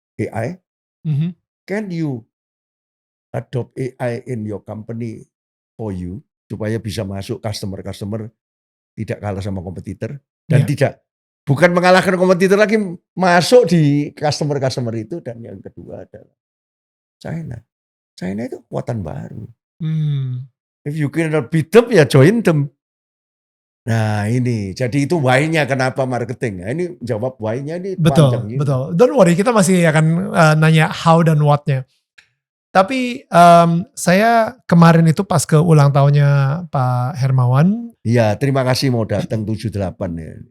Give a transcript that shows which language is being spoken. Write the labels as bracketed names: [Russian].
[Indonesian] AI, [English] can you adopt AI in your company for you, [Indonesian] supaya bisa masuk customer tidak kalah sama kompetitor, dan bukan mengalahkan kompetitor lagi, masuk di customer itu. Dan yang kedua adalah China itu kekuatan baru. [English] If you cannot beat them, ya join them. [Indonesian] Nah ini, jadi itu why-nya kenapa marketing. Nah, ini jawab why-nya ini panjang ini. Betul. [English] Don't worry, [Indonesian] kita masih akan nanya how dan what-nya. Tapi saya kemarin itu pas ke ulang tahunnya Pak Hermawan. Iya, terima kasih mau datang 78 ya.